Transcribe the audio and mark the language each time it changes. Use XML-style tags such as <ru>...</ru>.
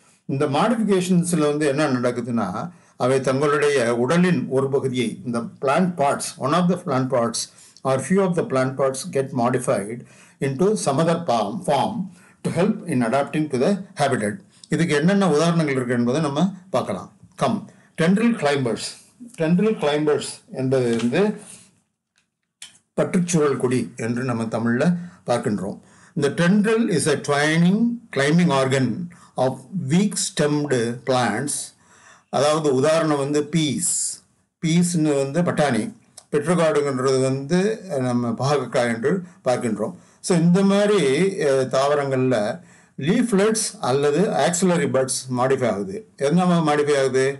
<ta>இந்த மாடிஃபிகேஷன்ஸில் வந்து என்ன நடக்குதுன்னா, அவை தங்களுடைய உடலின் ஒரு பகுதியை, இந்த plant parts,</ta> <en>One of the plant parts are few of the plant parts get modified into some other form to help in adapting to the habitat.</en> <ta>இதுக்கு என்னென்ன உதாரணங்கள் இருக்குது என்பதை நம்ம பார்க்கலாம். Tendril climbers. டென்ட்ரில் கிளைம்பர்ஸ் என்பது வந்து பற்றுச்சுழல் கொடி என்று நம்ம தமிழில் பார்க்கின்றோம்.</ta> <en>இந்த tendril is a climbing organ of weak stemmed plants.</en> <ta>அதாவது உதாரணம் வந்து பீஸ்ன்னு வந்து பட்டாணி, பெட்ரோகார்டுங்கிறது வந்து நம்ம பாகக்காய் என்று பார்க்கின்றோம். ஸோ இந்த மாதிரி தாவரங்களில் லீஃப்லெட்ஸ் அல்லது ஆக்சிலரி பட்ஸ் மாடிஃபை ஆகுது. என்ன மாடிஃபை ஆகுது?</ta>